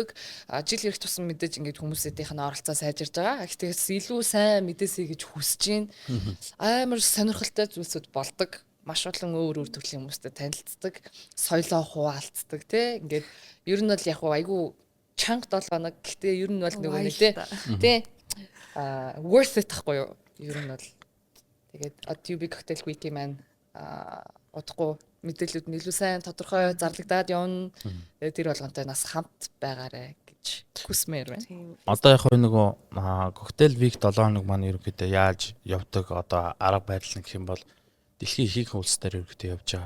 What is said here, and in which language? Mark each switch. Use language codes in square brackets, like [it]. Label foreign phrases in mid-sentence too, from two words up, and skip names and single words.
[mn] Жил ирэх тусам мэдээж ингээд хүмүүсийнх нь оролцоо сайжирж байгаа. Гэхдээ илүү сайн мэдээсэй гэж хүсэж байна. Амар сонирхолтой зүйлсүүд болдог. Маш олон өөр төрлийн хүмүүстэй танилцдаг, соёлоо хуваалцдаг тий. Ингээд ер нь бол яг айгүй чанга 7 хоног. Гэхдээ ер нь бол нөгөө тий. [en] Worth it [mn] ахгүй юу? Ер нь бол тэгээд UB Cocktail Week-ийн маань удахгүй мэдээлүүд нь илүү сайн тодорхой зарлагдаад явна. Тэгээд тэр болгонтой нас хамт байгаарэ гэж хүсмээр байна. Одоо яг нөгөө Cocktail Week 7 хоног маань ерөнхийдөө яаж явдаг одоо арга байдал нь гэх юм бол дэлхийн ихэнх улсаар ерөнхийдөө явж байгаа.